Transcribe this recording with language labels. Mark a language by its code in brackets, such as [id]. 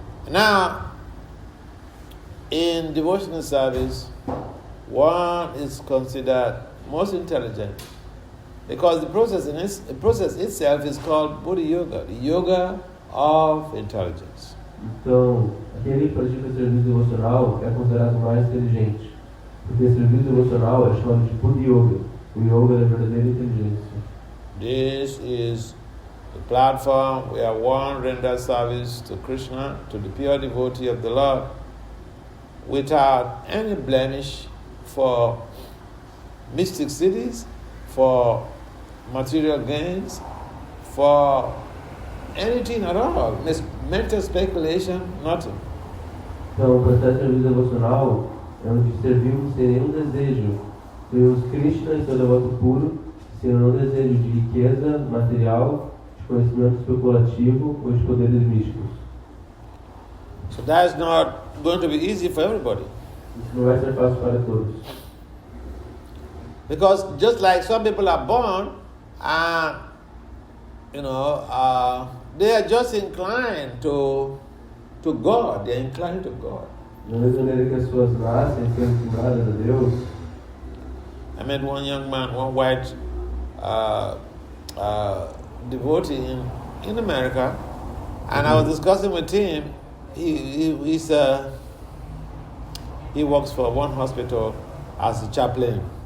[en] Now, in devotional service, one is considered most intelligent because the process itself is called Buddha Yoga, the yoga of intelligence. [pt] Então, aquele que pratica serviço devocional é considerado mais inteligente, porque serviço devocional é chamado de Buddha Yoga, o yoga da verdadeira inteligência. [en] This is the platform where one renders service to Krishna, to the pure devotee of the Lord, without any blemish for mystic cities, for material gains, for anything at all. Mental speculation, nothing. [pt] Então, o processo de serviço devocional é onde servimos sem nenhum desejo. Servimos Krishna e seu devoto puro, sem nenhum desejo de riqueza material, de conhecimento especulativo ou de poderes místicos. [en] So that's not going to be easy for everybody. [pt] Isso não vai ser fácil para todos. [en] Because just like some people are born and, they are just inclined to God. They are inclined to God. [pt] Da mesma maneira que as pessoas nascem sendo inclinadas a Deus. [en] I met one young man, one white devotee in America, and I was discussing with him. He works for one hospital as a chaplain.